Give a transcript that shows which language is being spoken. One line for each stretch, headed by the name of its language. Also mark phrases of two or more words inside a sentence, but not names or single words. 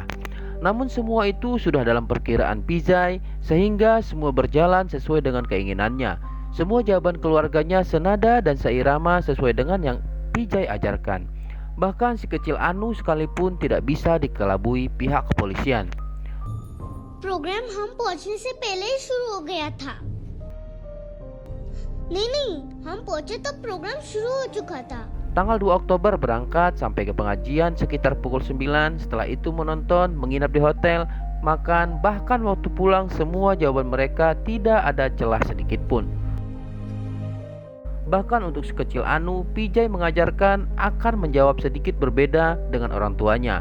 Indonesian: Namun semua itu sudah dalam perkiraan Pijay, sehingga semua berjalan sesuai dengan keinginannya. Semua jawaban keluarganya senada dan seirama sesuai dengan yang Pijay ajarkan. Bahkan si kecil Anu sekalipun tidak bisa dikelabui pihak kepolisian.
Hindi: प्रोग्राम हम पहुंचने से पहले ही शुरू हो गया था। नहीं, हम पहुंचे तब प्रोग्राम शुरू हो चुका था।
Indonesian: Tanggal 2 Oktober berangkat sampai ke pengajian sekitar pukul 9. Setelah itu menonton, menginap di hotel, makan, bahkan waktu pulang semua jawaban mereka tidak ada celah sedikit pun. Bahkan untuk si kecil Anu, Pijay mengajarkan akan menjawab sedikit berbeda dengan orang tuanya.